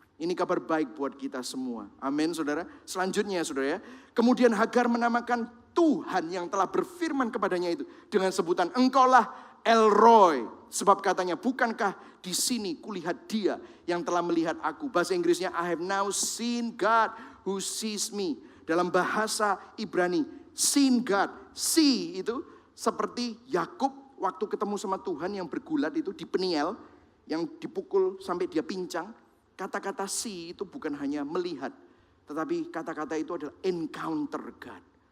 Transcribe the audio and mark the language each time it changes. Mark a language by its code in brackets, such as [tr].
[id] Ini kabar baik buat kita semua. Amin saudara. Selanjutnya saudara ya. Kemudian Hagar menamakan Tuhan yang telah berfirman kepadanya itu dengan sebutan, engkaulah El Roy. Sebab katanya, bukankah di sini kulihat dia yang telah melihat aku. Bahasa Inggrisnya, [en] I have now seen God who sees me. [id] Dalam bahasa Ibrani, [en] seen God. [id] See itu seperti Yakub waktu ketemu sama Tuhan yang bergulat itu di Peniel, yang dipukul sampai dia pincang. Kata-kata see itu bukan hanya melihat, tetapi kata-kata itu adalah [en] encounter God.